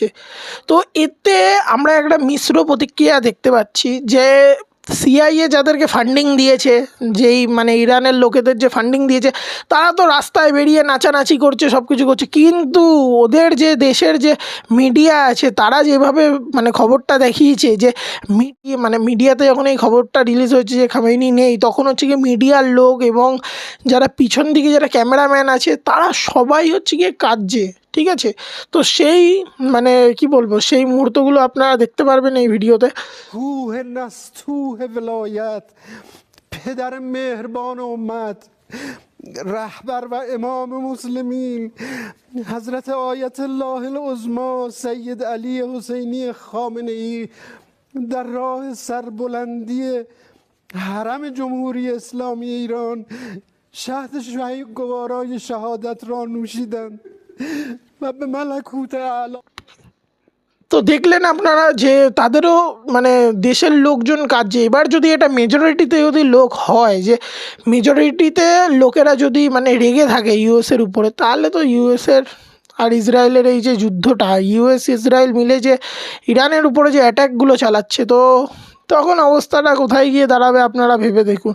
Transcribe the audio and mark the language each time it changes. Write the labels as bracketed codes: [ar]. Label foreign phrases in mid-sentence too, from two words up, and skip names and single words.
[bn] তো এতে আমরা একটা মিশ্র প্রতিক্রিয়া দেখতে পাচ্ছি যে সিআইএ যাদেরকে ফান্ডিং দিয়েছে, যেই ইরানের লোকেদের যে ফান্ডিং দিয়েছে, তারা তো রাস্তায় বেরিয়ে নাচানাচি করছে, সব কিছু করছে, কিন্তু ওদের যে দেশের যে মিডিয়া আছে তারা যেভাবে খবরটা দেখিয়েছে যে মিডিয়াতে যখন এই খবরটা রিলিজ হয়েছে যে খামেনি নেই, তখন হচ্ছে গিয়ে মিডিয়ার লোক এবং যারা পিছন দিকে যারা ক্যামেরাম্যান আছে তারা সবাই হচ্ছে গিয়ে কাঁদছে, ঠিক আছে। তো সেই কি বলবো, সেই মুহূর্তগুলো আপনারা দেখতে পারবেন এই ভিডিওতে। [fa] کوه نستوه ولایت پدر مهربان امت رهبر و امام مسلمین حضرت آیت الله العظما سید علی حسینی خامنه ای در راه سربلندی حرم جمهوری اسلامی ایران شهد گوارای شهادت را نوشیدند و به ملکوت اعلی. [bn] তো দেখলেন আপনারা যে তাদেরও দেশের লোকজন কাঁদছে। এবার যদি এটা মেজরিটিতে যদি লোক হয়, যে মেজরিটিতে লোকেরা যদি রেগে থাকে ইউএসের উপরে, তাহলে তো ইউএসের আর ইসরায়েলের এই যে যুদ্ধটা, ইউএস ইসরায়েল মিলে যে ইরানের উপরে যে অ্যাটাকগুলো চালাচ্ছে, তো তখন অবস্থাটা কোথায় গিয়ে দাঁড়াবে আপনারা ভেবে দেখুন।